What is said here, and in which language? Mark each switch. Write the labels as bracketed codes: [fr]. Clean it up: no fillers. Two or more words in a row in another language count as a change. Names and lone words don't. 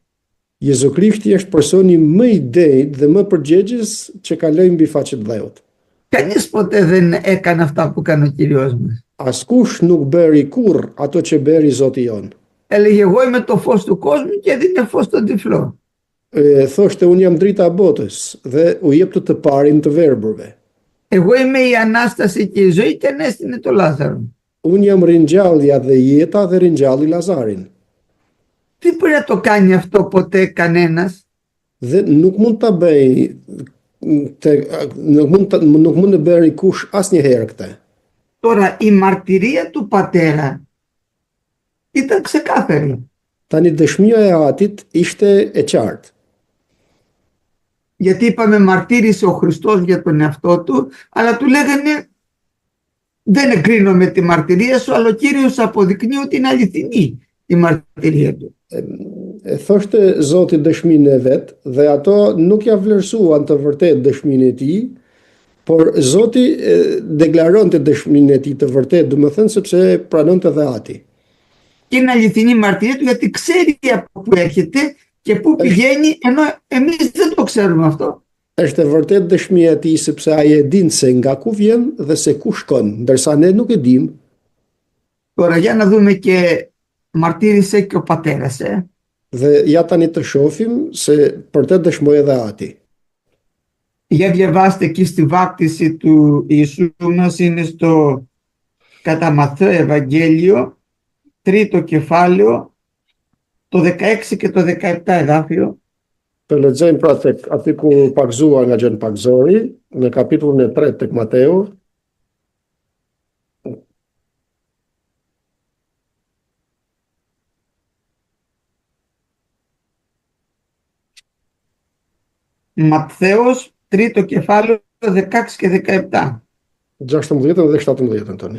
[sq] Jezu Krishti është personi më i drejtë dhe më përgjegjës që kaloi mbi faqen e dheut. [el] Κανείς ποτέ δεν έκανε αυτά που έκανε ο Κύριος μας. [sq] Askush nuk bëri kurr ato që bëri Zoti jon. [el] Έλεγε εγώ είμαι το φως του κόσμου και έδινε φως στον τυφλό. [sq] Thoshte unë jam drita e botës dhe u jep të parin të verbërve. [el] Εγώ είμαι η Ανάσταση και η ζωή και ανέστηνε το Λάζαρο. [sq] Unë jam ringjallja dhe jeta dhe ringjalli Lazarin. [el] Δεν μπορεί να το κάνει αυτό ποτέ κανένας. [sq] Dhe nuk mund ta bëj nuk mund të bëri kush asnjëherë këtë. [el] Τώρα η μαρτυρία του πατέρα ήταν ξεκάθαρη. [sq] Tani dëshmia e Atit ishte e qartë. [el] Γιατί είπαμε μαρτύρησε ο Χριστός για τον εαυτό του, αλλά του λέγανε δεν εγκρίνομαι τη μαρτυρία σου, αλλά ο Κύριος αποδεικνύει ότι είναι αληθινή η μαρτυρία του. [sq] Thoshte Zoti dëshminë e vet dhe ato nuk ja vlerësuan të vërtet dëshminë e tij, por Zoti deklaronte dëshminë e tij të vërtet, domethënë sepse pranonte dhe Ati. [el] Και είναι αληθινή η μαρτυρία του γιατί ξέρει από πού έρχεται και πού πηγαίνει, ενώ εμείς δεν το ξέρουμε αυτό. [sq] Është e vërtet dëshmia e tij sepse ai e din se nga ku vjen dhe se ku shkon, ndërsa ne nuk e dim. [el] Τώρα για να δούμε και μαρτύρησε και ο πατέρας. [sq] Dhe ja tani të shohim se për të dëshmoi edhe Ati. [el] Για διαβάστε εκεί στη βάπτιση του Ιησού μας, είναι στο κατά Μαθαίο Ευαγγέλιο, 3ο κεφάλαιο, το 16 και το 17 εδάφιο. [sq] Të lexojmë pra tek aty ku pagzua nga Gjën Pagzori, në kapitullin e 3 tek Mateu. [el] Ματθαίος, 3ο κεφάλαιο, 16 και 17. [sq] 16 dhe 17 tani.